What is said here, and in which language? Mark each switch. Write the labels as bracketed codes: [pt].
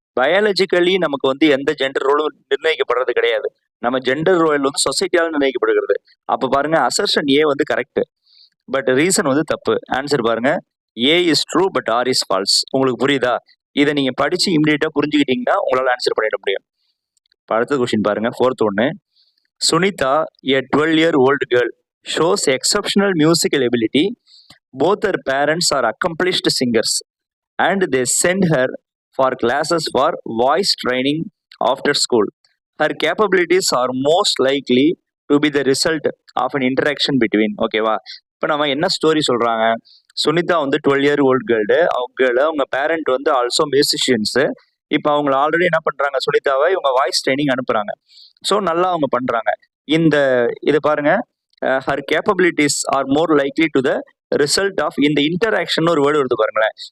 [ta] Biologically நமக்கு வந்து எந்த ஜெண்டர் ரோலும் நிர்ணயிக்கப்படுறது கிடையாது. நம்ம ஜெண்டர் ரோல் வந்து சொசைட்டியால நிர்ணயிக்கப்படுகிறது. அப்ப பாருங்க, அசர்ஷன் ஏ வந்து கரெக்ட், பட் ரீசன் வந்து தப்பு. ஆன்சர் பாருங்க, [en] A is true but R is false. [ta] உங்களுக்கு புரியுதா? இதை நீங்க படிச்சு இமிடியேட்டா புரிஞ்சுக்கிட்டீங்கன்னா உங்களால ஆன்சர் பண்ணிட முடியும். அடுத்த கொஸ்டின் பாருங்க, ஃபோர்த் ஒன்னு. [en] Sunita, a 12-year-old girl, shows exceptional musical ability. Both her parents are accomplished singers, and they send her for classes for voice training after school. Her capabilities are most likely to be the result of an interaction between. [ta] ஓகேவா? இப்போ நம்ம என்ன story சொல்றாங்க? சுனிதா வந்து 12-year-old girl, அவங்க parent வந்து also musicians. இப்போ அவங்க ஆல்ரெடி என்ன பண்றாங்க, சுனிதாவை இவங்க வாய்ஸ் ட்ரைனிங் அனுப்புறாங்க. ஸோ நல்லா அவங்க பண்றாங்க. இது பாருங்க, [en] her capabilities are more likely to the result of [ta] இந்த இன்டராக்ஷன் ஒரு வேர்டு வருது பாருங்களேன்.